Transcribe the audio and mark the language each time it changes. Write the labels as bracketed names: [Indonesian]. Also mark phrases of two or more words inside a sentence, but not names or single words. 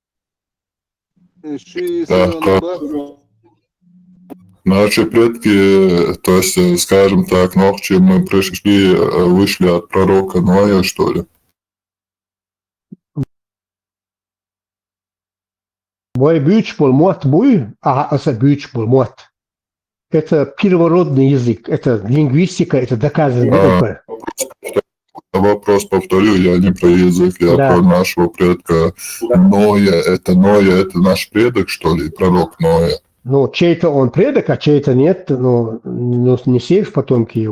[Russian] Наши предки, то есть, скажем так, ночью мы пришли, вышли от пророка Ноя, что ли? Мой бючбол мот буй, аса бючбол мот. Это первородный язык, это лингвистика, это доказано. Вопрос повторю, я не про язык, я Да. про нашего предка Ноя, это наш предок, что ли, пророк Ноя? Ну, чей-то он предок, а чей-то нет, ну не все ж потомки его.